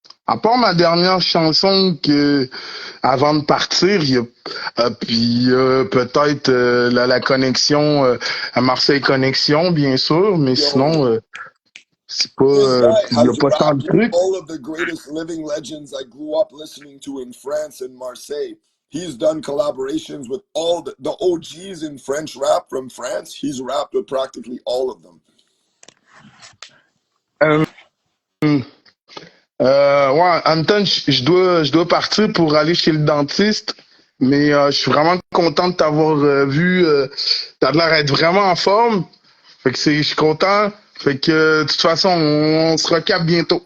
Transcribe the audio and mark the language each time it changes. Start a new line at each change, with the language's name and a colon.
French: À part ma dernière chanson que avant de partir, il y a puis peut-être la connexion à Marseille Connexion, bien sûr, mais sinon c'est pas il y a pas tant de trucs.
English: All of the greatest living legends I grew up listening to in France and Marseille. He's done collaborations with all the OGs in French rap from France. He's rapped with practically all of them.
French: Ouais, Anton, je dois partir pour aller chez le dentiste, mais je suis vraiment content de t'avoir vu. T'as l'air d'être vraiment en forme. Fait que je suis content. Fait que de toute façon, on se recapte bientôt.